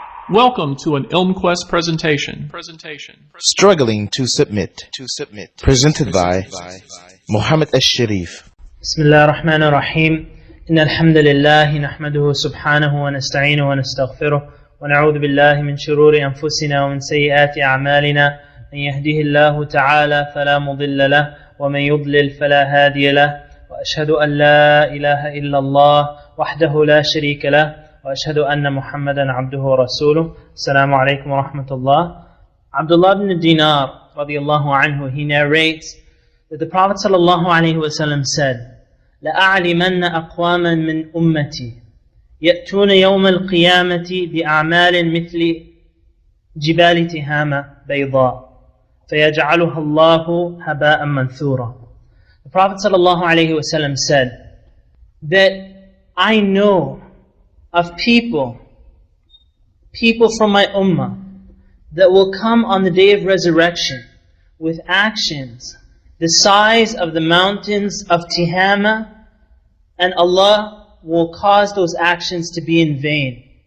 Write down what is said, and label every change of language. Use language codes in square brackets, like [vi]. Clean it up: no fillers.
[en] Welcome to an IlmQuest presentation. Struggling to Submit. Presented by Muhammad Al-Sharif. [ar] بسم الله الرحمن الرحيم إن الحمد لله نحمده سبحانه ونستعينه ونستغفره ونعوذ بالله من شرور أنفسنا ومن سيئات أعمالنا من يهده الله تعالى فلا مضل له ومن يضلل فلا هادي له وأشهد أن لا إله إلا الله وحده لا شريك له وأشهد أن محمدا عبده ورسوله. السلام عليكم ورحمة الله. [en] Abdullah ibn Dinar radiallahu anhu, he narrates that the Prophet sallallahu alayhi wa sallam said, [ar] لَأَعْلِمَنَّ أَقْوَامًا مِّنْ أُمَّتِي يَأْتُونَ يَوْمَ الْقِيَامَةِ بِأَعْمَالٍ مِثْلِ جِبَالِ تِهَامَ بَيْضَاء فَيَجْعَلُهَا اللَّهُ هَبَاءً مَنْثُورًا. [en] The Prophet sallallahu alayhi wa sallam said that I know of people from my ummah that will come on the day of resurrection with actions the size of the mountains of Tihama, and Allah will cause those actions to be in vain.